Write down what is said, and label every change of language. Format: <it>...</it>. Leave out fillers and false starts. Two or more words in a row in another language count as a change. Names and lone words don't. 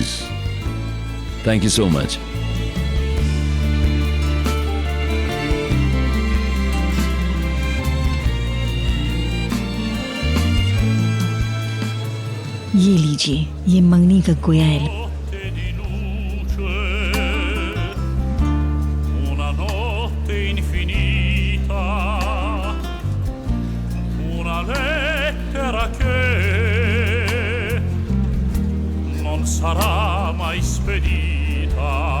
<en>Thank you so much.</en> <hi>ये लीजिए, ये मंगनी का गोया है।</hi> <it>una notte infinita, una lettera che non sarà mai spedita.</it>